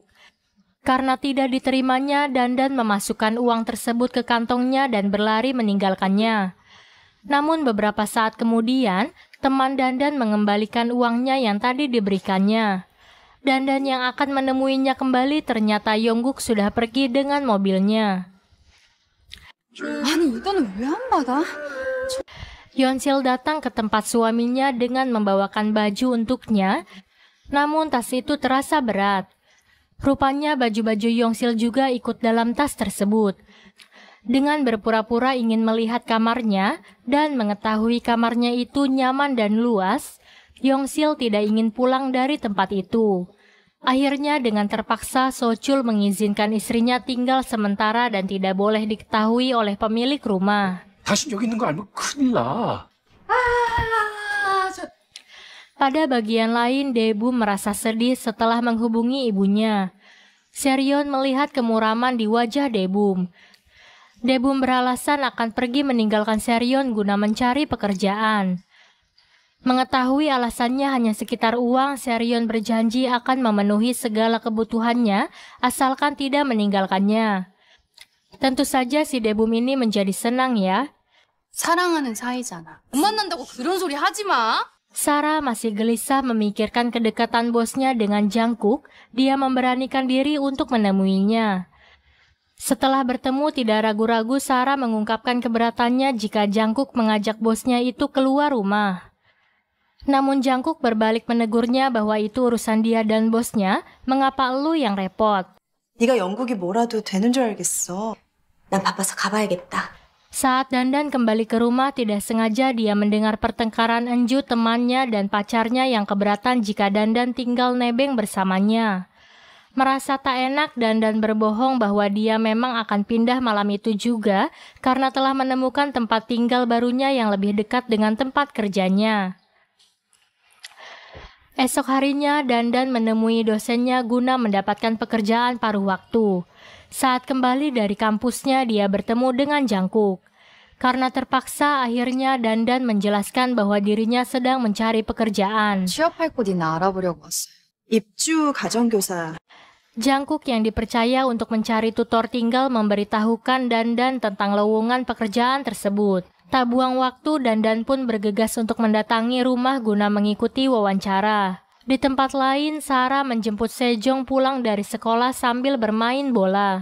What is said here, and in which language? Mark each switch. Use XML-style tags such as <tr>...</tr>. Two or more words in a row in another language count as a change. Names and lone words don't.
<id>Karena tidak diterimanya, Dandan memasukkan uang tersebut ke kantongnya dan berlari meninggalkannya. Namun beberapa saat kemudian, teman Dandan mengembalikan uangnya yang tadi diberikannya. Dandan yang akan menemuinya kembali ternyata Yongguk sudah pergi dengan mobilnya.</id> <ko>아니 이거는 왜 안 받아?</ko> <id>Yeonsil datang ke tempat suaminya dengan membawakan baju untuknya, namun tas itu terasa berat. Rupanya baju-baju Yeonsil juga ikut dalam tas tersebut. Dengan berpura-pura ingin melihat kamarnya dan mengetahui kamarnya itu nyaman dan luas, Yeonsil tidak ingin pulang dari tempat itu. Akhirnya dengan terpaksa Sochul mengizinkan istrinya tinggal sementara dan tidak boleh diketahui oleh pemilik rumah.</id> <ko>당신 여기 있는 거 알면 큰일 나.</ko> <id>Pada bagian lain, Daebum merasa sedih setelah menghubungi ibunya. Seryeon melihat kemuraman di wajah Daebum. Daebum beralasan akan pergi meninggalkan Seryeon guna mencari pekerjaan. Mengetahui alasannya hanya sekitar uang, Seryeon berjanji akan memenuhi segala kebutuhannya asalkan tidak meninggalkannya. Tentu saja si Daebum ini menjadi senang ya.</id> <ko>사랑하는 사이잖아. 못 만난다고 그런 소리 하지 마.</ko> <id>Sarah masih gelisah memikirkan kedekatan bosnya dengan Jungkook. Dia memberanikan diri untuk menemuinya. Setelah bertemu, tidak ragu-ragu Sarah mengungkapkan keberatannya jika Jungkook mengajak bosnya itu keluar rumah. Namun Jungkook berbalik menegurnya bahwa itu urusan dia dan bosnya. Mengapa lu yang repot?</id> <ko>네가 영국이 뭐라도 되는 줄 알겠어. 난 바빠서 가봐야겠다.</ko> <id>Saat Dandan kembali ke rumah, tidak sengaja dia mendengar pertengkaran Enju temannya dan pacarnya yang keberatan jika Dandan tinggal nebeng bersamanya. Merasa tak enak, Dandan berbohong bahwa dia memang akan pindah malam itu juga karena telah menemukan tempat tinggal barunya yang lebih dekat dengan tempat kerjanya. Esok harinya, Dandan menemui dosennya guna mendapatkan pekerjaan paruh waktu. Saat kembali dari kampusnya, dia bertemu dengan Jungkook. Karena terpaksa, akhirnya Dandan menjelaskan bahwa dirinya sedang mencari pekerjaan.</id> <ko>취업할 곳 있나 알아보려고 왔어요. 입주 가정교사.</ko> <id>Jungkook yang dipercaya untuk mencari tutor tinggal memberitahukan Dandan tentang lowongan pekerjaan tersebut. Tak buang waktu, Dandan pun bergegas untuk mendatangi rumah guna mengikuti wawancara. Di tempat lain, Sarah menjemput Sejong pulang dari sekolah sambil bermain bola.</id>